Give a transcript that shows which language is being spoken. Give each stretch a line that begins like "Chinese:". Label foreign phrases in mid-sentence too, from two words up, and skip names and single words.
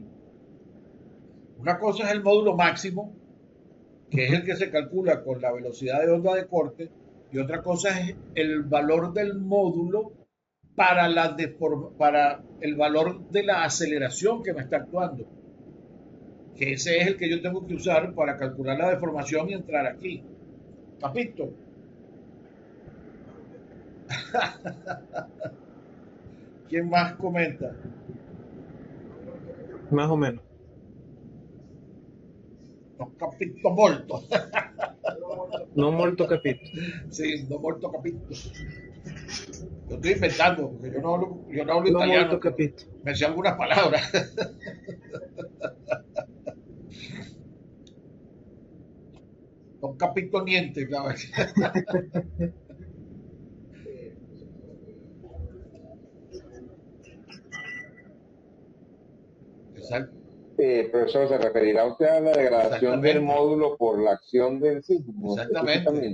Spanish: Una cosa es el módulo máximo, que es el que se calcula con la velocidad de onda de corte, y otra cosa es el valor del módulo para el valor de la aceleración que me está actuando, que ese es el que yo tengo que usar para calcular la deformación y entrar aquí. ¿Capito? ¿Quién más comenta? Más o menos. No,
Italian: capito molto. No molto capito. Sí, no molto capito.
Spanish: Lo estoy inventando, porque yo no hablo No molto italiano, pero capito. me sé algunas palabras. No
Italian: capito niente,
Spanish: claro. Exact, Profesor, ¿se referirá usted a la degradación del exactamente, módulo por la acción del sismo exactamente.